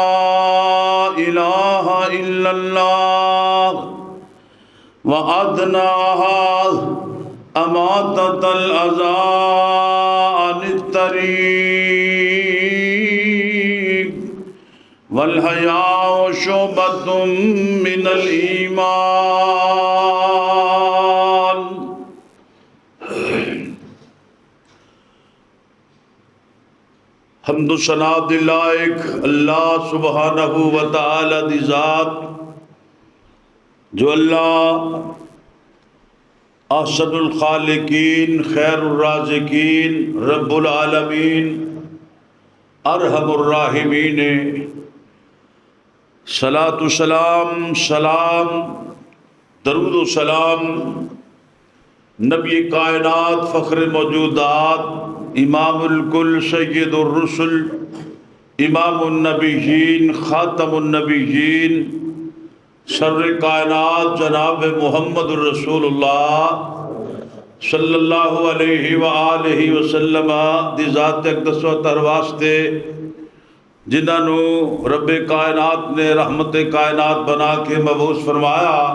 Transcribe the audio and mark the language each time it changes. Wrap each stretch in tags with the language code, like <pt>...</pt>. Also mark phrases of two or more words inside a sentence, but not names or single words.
<ar>إله إلا الله وأدناها أماطة الأذى عن الطريق والحياء شعبة من</ar> <pa>الإيمان حمد و ثنا دی لائق</pa> <ar>اللہ سبحانہ و تعالی</ar> <pa>دی ذات جو اللہ</pa> <ar>احسن الخالقین خیر الرازقین رب العالمین ارحم الراحمین</ar> <pa>صلاۃ و سلام درود و سلام نبی کائنات فخر موجودات امام الکل سید</pa> <ar>الرسل امام النبیین خاتم النبیین</ar> <pa>سر کائنات جناب محمد الرسول اللہ</pa> <ar>صلی اللہ علیہ وآلہ وسلم</ar> <pa>دی ذات اقدس و تر واسطے جنہوں رب کائنات نے رحمت کائنات بنا کے مبعوث فرمایا،</pa>